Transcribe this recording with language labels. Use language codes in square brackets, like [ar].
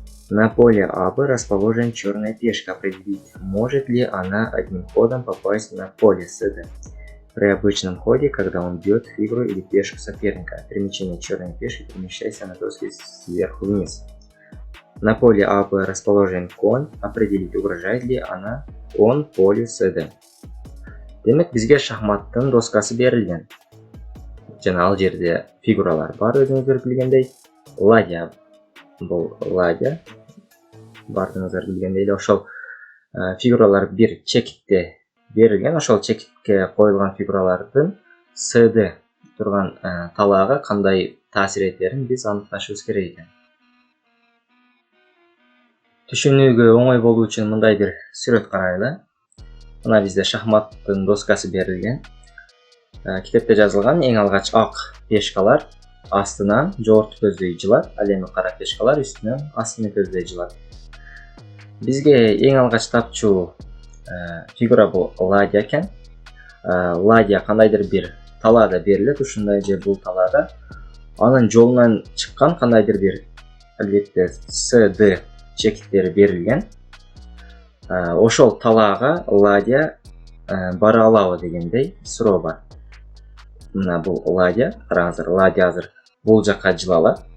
[ru] На поле А, Б расположен черная пешка, определить, может ли она одним ходом попасть на поле С, Д при обычном ходе, когда он бьет фигуру или пешку соперника. Примечание. Черные пешки перемещаются на доске сверху вниз. На поле А, Б расположен конь, определить, угрожает ли он полю С, Д. [ky] Демек бизге шахматтын доскасы берилген. Жана ал жерде фигуралар бар, өзүңүздөр билгендей. Ладья бул ладья. Бардыңыздар билгендей эле ошол фигуралар бир чекитте берилген. Ошол чекитке коюлган фигуралардын С, Д турган талаага кандай таасир этерин биз аныкташыбыз керек экен. Түшүнүүгө оңой болуу үчүн мындай бир сүрөт карайлы. Мына бизде шахматтын доскасы берилген. Китепте жазылган эң алгач ак пешкалар астынан жогорку көздөй жылат, ал эми кара пешкалар үстүнөн астын көздөй жылат. Бизге эң алгач тапчу фигура бул ладья экен. Ладья кандайдыр бир талаада берилет, ушундай же бул талаада. Анын жолунан чыккан кандайдыр бир албетте С, Д чекиттери берилген. Ошол талаага ладья бара алабы дегендей суроо бар. Мына бул ладья, караңыздар, ладья азыр бул жакка жыла алат.